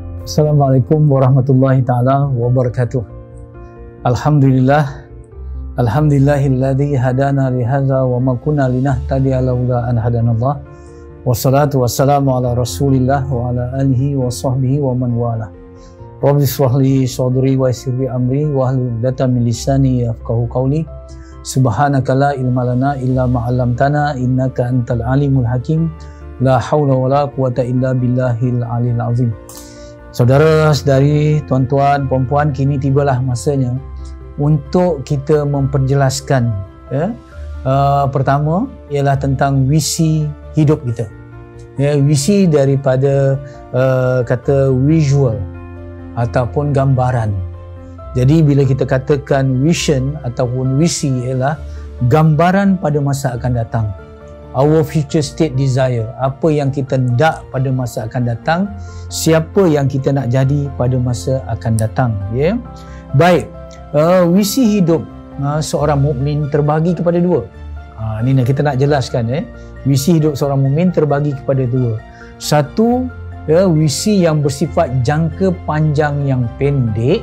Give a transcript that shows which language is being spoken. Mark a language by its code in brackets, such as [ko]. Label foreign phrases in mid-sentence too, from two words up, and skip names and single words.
[ar] السلام عليكم ورحمة الله تعالى وبركاته. Alhamdulillah. الحمد لله الذي هدانا لهذا وما كنا لنهتدي لولا أن هدانا الله. والصلاة والسلام على رسول الله وعلى آله وصحبه ومن والاه. رب اشرح لي صدري ويسر لي أمري واحلل عقدة من لساني يفقهوا قولي. سبحانك لا علم لنا إلا ما علمتنا إنك أنت العليم الحكيم. لا حول ولا قوة إلا بالله العلي العظيم. [ms] Saudara-saudari, tuan-tuan, puan-puan, kini tibalah masanya untuk kita memperjelaskan pertama ialah tentang visi hidup kita. Visi daripada kata visual ataupun gambaran. Jadi bila kita katakan vision ataupun visi ialah gambaran pada masa akan datang. [en] Our future state desire, [ms] apa yang kita nak pada masa akan datang, siapa yang kita nak jadi pada masa akan datang. Baik, visi hidup seorang mukmin terbahagi kepada dua. Ini kita nak jelaskan. Visi hidup seorang mukmin terbahagi kepada dua. Satu, visi yang bersifat jangka panjang yang pendek.